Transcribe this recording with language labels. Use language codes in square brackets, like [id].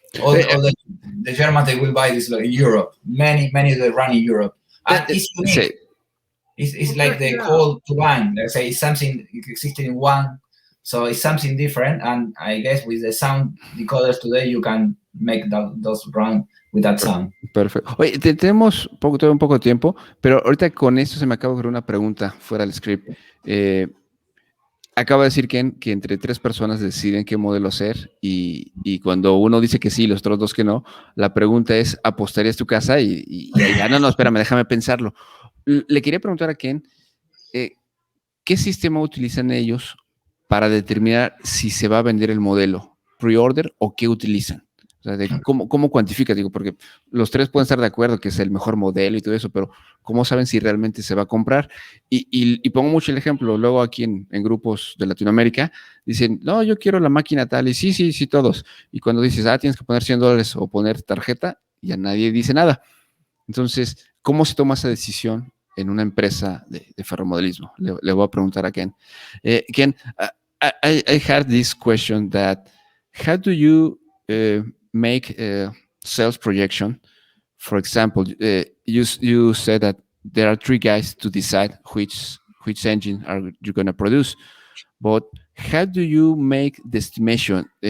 [en] All the Germans, they will buy this in Europe. Many they run in Europe. And it's unique. It's like the coal turbine. Let's say it's something existing in one, so it's something different. And I guess with the sound decoders today, you can make those run with that sound. [es] Perfecto. Oye, tenemos todavía un poco de tiempo, pero ahorita con esto se me acaba de ocurrir una pregunta fuera del script. Acaba de decir que entre 3 personas deciden qué modelo hacer y cuando uno dice que sí y los otros 2 que no, la pregunta es, ¿apostarías tu casa? Y ya, no, espérame, déjame pensarlo. Le quería preguntar a Ken, ¿qué sistema utilizan ellos para determinar si se va a vender el modelo? ¿Pre-order o qué utilizan? O sea, ¿cómo cuantifica? Digo, porque los 3 pueden estar de acuerdo que es el mejor modelo y todo eso, pero ¿cómo saben si realmente se va a comprar? Y pongo mucho el ejemplo, luego aquí en grupos de Latinoamérica, dicen, no, yo quiero la máquina tal, y sí, todos. Y cuando dices, tienes que poner $100 o poner tarjeta, ya nadie dice nada. Entonces, ¿cómo se toma esa decisión en una empresa de ferromodelismo? Le voy a preguntar a Ken. [en] Ken, I had this question that, how do you make a sales projection? For example, you said that there are 3 guys to decide which engine are you going to produce, but how do you make the estimation?